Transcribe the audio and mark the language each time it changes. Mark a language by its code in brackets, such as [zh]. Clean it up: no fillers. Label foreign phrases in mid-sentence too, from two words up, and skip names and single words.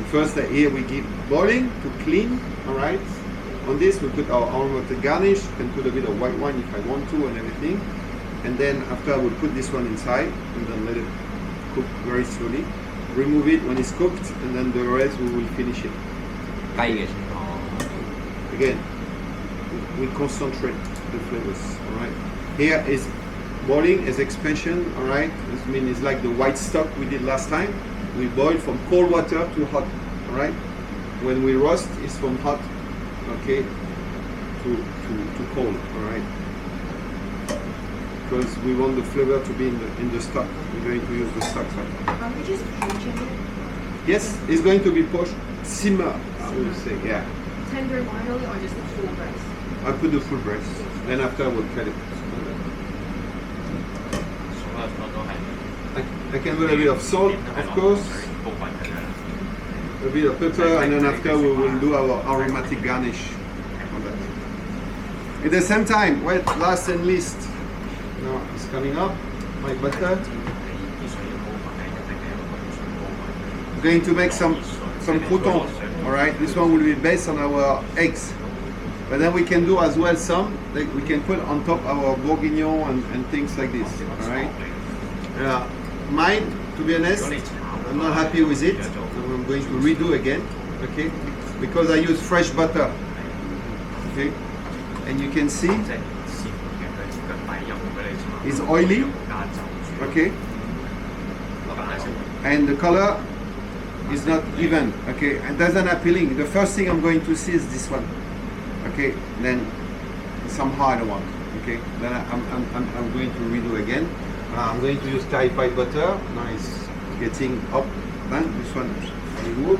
[en] First here we give boiling to clean, all right? On this we put our aromatic garnish, you can put a bit of white wine if I want to and everything, and then after I will put this one inside and then let it cook very slowly. Remove it when it's cooked, and then the rest we will finish it. [yue] 雞嘅情況。 [en] Again, we concentrate the flavors. All right. Here is boiling is expansion. All right. This means it's like the white stock we did last time. We boil from cold water to hot. All right. When we roast, it's from hot, okay, to cold. All right. Because we want the flavor to be in the stock. We're going to use the stock side. Are we just poaching it? Yes, it's going to be poached, simmer, I would say, yeah. Tenderloin or just the full breast? I put the full breast, then after I will cut it. [yue] 所有菜都係 [en] I can put a bit of salt, of course, [yue] 部分嘅啫。 [en] a bit of pepper, and then after we will do our aromatic garnish on that. At the same time, last and least, Now it's coming up. My butter. [yue] 啲水要高埋，一定係有個水高埋。 [en] I'm going to make some croutons. All right. This one will be based on our eggs. But then we can do as well some, like we can put on top our bourguignon and things like this. All right. Mine, to be honest, I'm not happy with it. So I'm going to redo again. Okay. Because I use fresh butter. Okay. And you can see [yue] 即係師傅嘅佢底油俾你搽。 [en] it's oily. [yue] 加酒煮。 [en] Okay. [yue] 咁係先。 [en] And the color is not even. Okay. And that's not appealing. The first thing I'm going to see is this one. Okay, then somehow I don't want. Okay, then I'm going to redo again. I'm going to use clarified butter. Now it's getting up. Then this one remove.